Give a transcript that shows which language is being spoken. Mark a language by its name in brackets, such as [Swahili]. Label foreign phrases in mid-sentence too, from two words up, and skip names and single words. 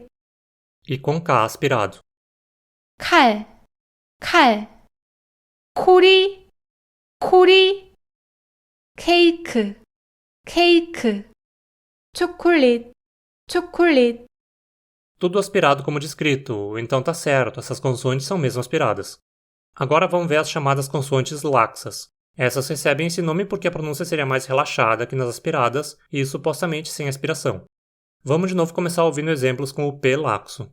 [Portuguese] E com K aspirado. [Korean] 칼, 칼, 코리, 코리, 케이크, 케이크, 초콜릿, 초콜릿, [Portuguese] Tudo aspirado como descrito, então tá certo, essas consoantes são mesmo aspiradas. Agora vamos ver as chamadas consoantes laxas. Essas recebem esse nome porque a pronúncia seria mais relaxada que nas aspiradas e supostamente sem aspiração. Vamos de novo começar ouvindo exemplos com o P laxo.